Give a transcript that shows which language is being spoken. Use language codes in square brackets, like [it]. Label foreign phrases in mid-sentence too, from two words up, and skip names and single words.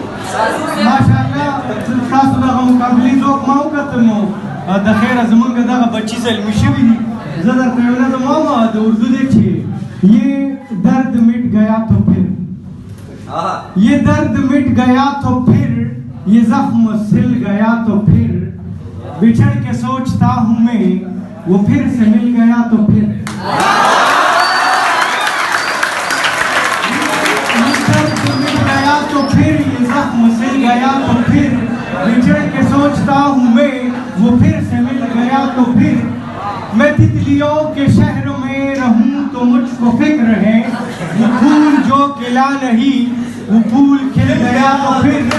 [ur] माशाअल्लाह [ps] تاسو دغه مقابلې ځواک ما وکتل نو د خیره زمونږ دغه بچي زلمي شوي دي زه درته یو نظم وایم د اردو دی چې [ur] یہ درد مٹ گیا تو پھر یہ درد مٹ گیا تو پھر یہ زخم سل گیا تو پھر بچھڑ کے سوچتا ہوں میں وہ پھر سے مل گیا تو پھر یہ درد مٹ گیا تو پھر یہ زخم سل گیا تو پھر بچھڑ کے سوچتا ہوں میں وہ پھر سے مل گیا تو پھر میں تتلیوں کے شہر میں رہوں تو مجھکو فکر ہے وہ پھول جو کھلا نہیں وہ پھول کھل گیا تو پھر